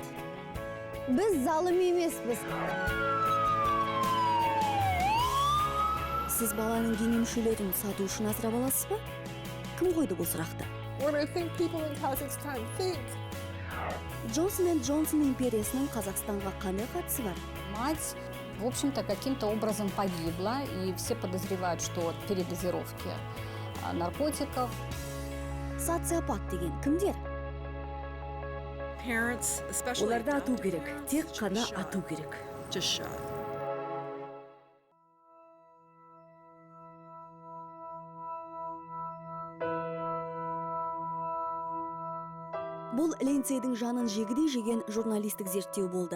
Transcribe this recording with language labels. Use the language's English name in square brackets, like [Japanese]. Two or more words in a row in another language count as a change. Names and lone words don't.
[Kazakh] Біз залым емеспіз. Сіз баланың дене мүшелерін сату үшін асырап аласыз ба? Кім қойды бұл сұрақты? Джонсон & Джонсон империясының Қазақстанға қандай қатысы бар? [Russian] Мать, в общем-то, каким-то образом погибла, и все подозревают, что от передозировки наркотиков. [Kazakh] Социопат деген кімдер? Оларды ату керек, тек қана ату керек. Бұл Линдсейдің жанын жегідей жеген журналистік зерттеу болды.